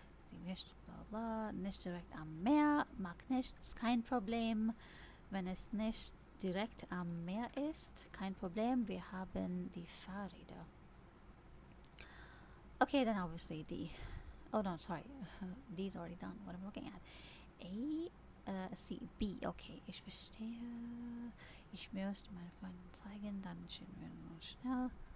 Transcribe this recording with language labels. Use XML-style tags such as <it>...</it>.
<de>Sie möchten, bla, bla, nicht direkt am Meer. Mag nichts, kein Problem. Wenn es nicht direkt am Meer ist, kein Problem, wir haben die Fahrräder.</de> <en>Okay, then obviously oh no, sorry, D's already done, what I'm looking at.</en> <de>A, C, B, okay, ich verstehe. Ich möchte meine Freundin zeigen, dann schauen wir nur schnell.</de>